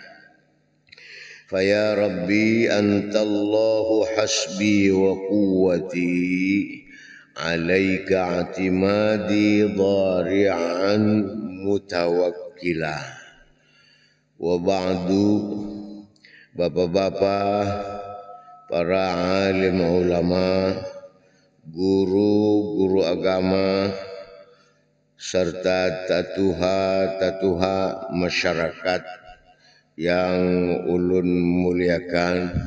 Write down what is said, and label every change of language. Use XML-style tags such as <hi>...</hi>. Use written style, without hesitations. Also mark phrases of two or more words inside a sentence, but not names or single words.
<ar>فيا ربي أنت الله حسبي وقوتي عليك اعتمادي ضارعا متوكلا.</ar> <id>وبعد bapak-bapak, para alim ulama, guru agama, serta tatuha masyarakat yang ulun muliakan.</id>